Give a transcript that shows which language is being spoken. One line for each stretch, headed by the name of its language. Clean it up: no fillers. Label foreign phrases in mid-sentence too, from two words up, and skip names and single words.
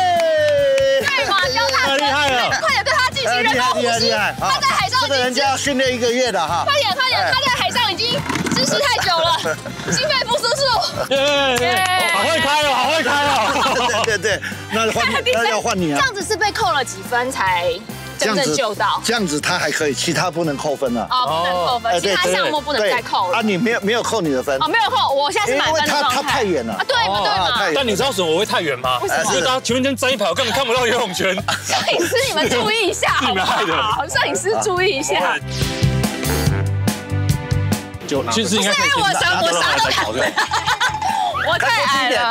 Chinese: 對嘛，教他太厲害了，快點對他進行人工呼吸。他在海上，這個人家要訓練1個月的哈。快點，他在海上已經窒息太久了，心肺復甦術。好會開哦！對，那要換你啊。這樣子是被扣了幾分才真正救到？這樣子他還可以，其他不能扣分了。哦，不能扣分，其他項目不能再扣了。啊，你沒有扣你的分。哦，沒有扣，我現在是滿分的狀態。他太遠了。啊，對嘛。但你知道為什麼我會太遠嗎？為什麼？因為大家前面先站一排，我根本看不到游泳圈。攝影師，你們注意一下，好不好？攝影師注意一下。其實應該可以我啥都看不到。我太矮了。